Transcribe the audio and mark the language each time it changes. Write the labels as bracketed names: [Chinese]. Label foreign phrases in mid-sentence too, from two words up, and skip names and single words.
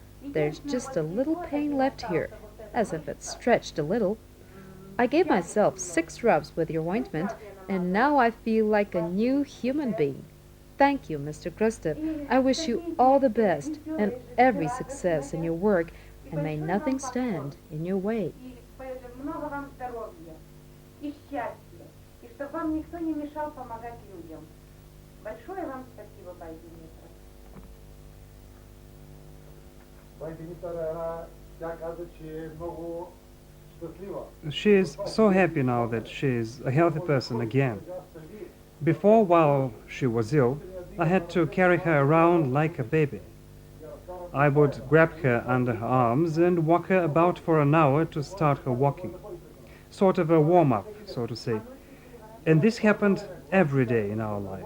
[English] There's just a little pain left here, as if it stretched a little. I gave myself 6 rubs with your ointment, and now I feel like a new human being. Thank you, Mr. Krustiv. I wish you all the best and every success in your work, and may nothing stand in your way. [Russian] Много вам здоровья и счастья, и чтобы вам никто не мешал помогать людям. Большое вам спасибо, [Bulgarian] бай Димитра. Бай Димитра, тя каза, че е много щастлива. [English] She is so happy now that she is a healthy person again. Before, while she was ill, I had to carry her around like a baby. I would grab her under her arms and walk her about for an hour to start her walking. Sort of a warm-up, so to say. And this happened every day in our life.